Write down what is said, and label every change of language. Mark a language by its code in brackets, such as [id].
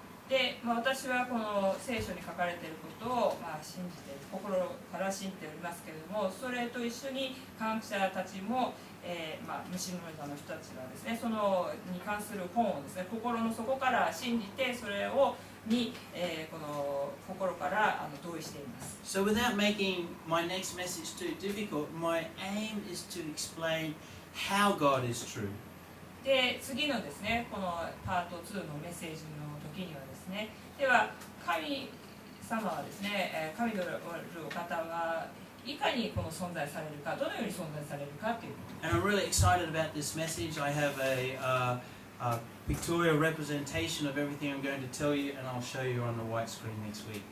[ja] で、私はこの聖書に書かれていることを、信じている、心から信じておりますけれども、それと一緒に科学者たちも、無神論者の人たちがですね、そのに関する本をですね、心の底から信じて、それをこの心から同意しています。 [en] So without making my next message too difficult, my aim is to explain how God is true. [ja] で、次のですね、このパート2のメッセージの時にはですね、では神様はですね、神であるお方はいかにこの存在されるか、どのように存在されるかということ。 [en] And I'm really excited about this message. I have a pictorial representation of everything I'm going to tell you, and I'll show you on the white screen next week.